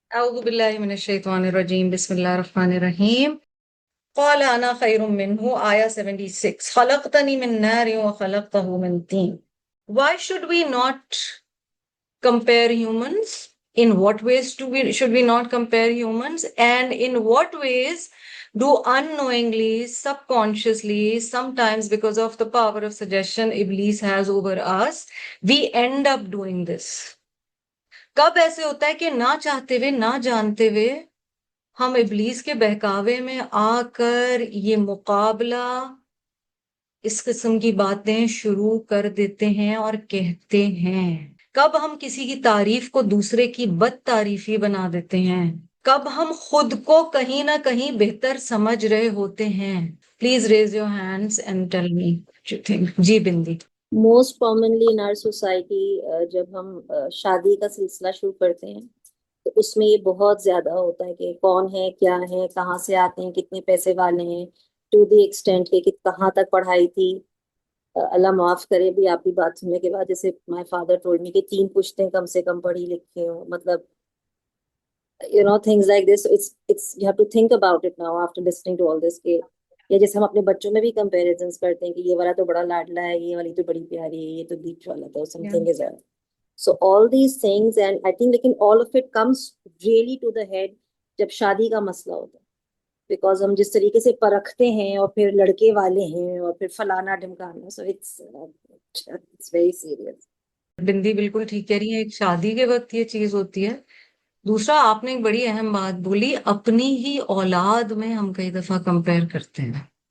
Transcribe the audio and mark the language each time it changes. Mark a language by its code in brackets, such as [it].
[ar] أعوذ بالله من الشيطان الرجيم بسم الله الرحمن الرحيم قال أنا خير منه آية 76 خلقتني من نار وخلقته من طين. [en] Why should we not compare humans? In what ways should we not compare humans? And in what ways do unknowingly, subconsciously, sometimes because of the power of suggestion Iblis has over us, we end up doing this? [ur] کب ایسے ہوتا ہے کہ نہ چاہتے ہوئے نہ جانتے ہوئے ہم ابلیس کے بہکاوے میں آ کر یہ مقابلہ اس قسم کی باتیں شروع کر دیتے ہیں اور کہتے ہیں. کب ہم کسی کی تعریف کو دوسرے کی بد تعریفی بنا دیتے ہیں. کب ہم خود کو کہیں نہ کہیں بہتر سمجھ رہے ہوتے ہیں. [en] Please raise your hands and tell me what you think. [ur] جی بندی. [en] most commonly in our society [ur] جب ہم شادی کا سلسلہ شروع کرتے ہیں تو اس میں یہ بہت زیادہ ہوتا ہے کہ کون ہے، کیا ہے، کہاں سے آتے ہیں، کتنے پیسے والے ہیں، [en] to the extent [ur] کہ کہاں تک پڑھائی تھی. اللہ معاف کرے بھی آپ کی بات سننے کے بعد، جیسے [en] my father told me [ur] کہ 3 پشتیں کم سے کم پڑھی لکھے ہو. مطلب [en] things like this. It's you have to think about it now after listening to all this. [ur] کہ یا جیسے ہم اپنے بچوں میں بھی کمپیریزنس کرتے ہیں کہ یہ والا تو بڑا لاڈلا ہے، یہ والی تو بڑی پیاری ہے، یہ تو بیچ والا تو [en] Something is. So all these things, and I think [ur] لیکن [en] all of it comes really to the head [ur] جب شادی کا مسئلہ ہوتا ہے. بیکاز ہم جس طریقے سے پرکھتے ہیں اور پھر لڑکے والے ہیں اور پھر فلانا ڈھمکانا. [en] So it's very serious. [ur] بندی بالکل ٹھیک کہہ رہی ہے. ایک شادی کے وقت یہ چیز ہوتی ہے. دوسرا آپ نے ایک بڑی اہم بات بولی، اپنی ہی اولاد میں ہم کئی دفعہ کمپیئر کرتے ہیں.